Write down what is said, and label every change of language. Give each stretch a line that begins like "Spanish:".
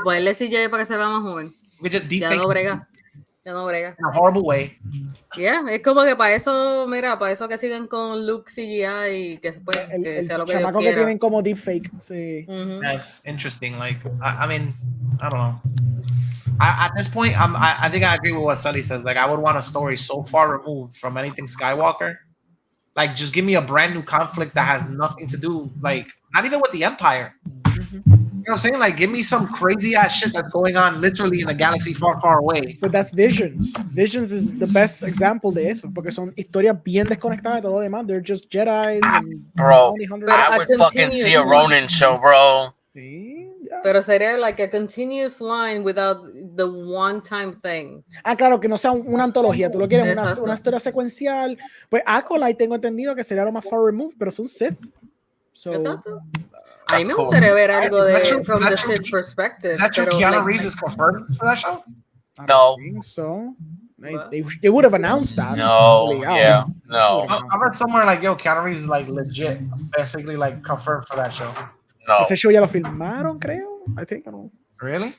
Spanish: Ponerle CGI para que se vea más joven. Ya no brega. In
English: a horrible way.
Spanish: Es como que para eso que sigan con Luke CGI y que después sea lo que Dios quiera. Que tienen como deepfake. Sí.
English: That's interesting. Like, I mean, I don't know. At this point, I think I agree with what Sully says. Like, I would want a story so far removed from anything Skywalker Like, just give me a brand new conflict that has nothing to do, like, not even with the Empire. You know what I'm saying? Like, give me some crazy ass shit that's going on literally in a galaxy far, far away. But that's Visions.
Spanish: Visions is the best example de eso, porque son historias bien desconectadas de todo lo demás.
English: They're just Jedi's and Bro, hunters. I would fucking see a Ronin show, bro.
Spanish: Sí, yeah. Pero sería
English: like a continuous line without the one-time thing.
Spanish: Claro, que no sea una antología. Tú lo quieres una historia secuencial. Pues Acolyte tengo entendido que sería lo más
English: far removed,
Spanish: pero son Sith.
English: So,
Spanish: exacto. A mí me gustaría ver algo de
English: from the Sith perspective. Is that true? Keanu Reeves is confirmed for that show? I don't think so. They would have announced that. No, yeah, no. I read somewhere like, yo, Keanu Reeves is like legit, basically like confirmed for that show. No.
Spanish: Ese show ya lo filmaron, creo.
English: I think. I don't know. Really?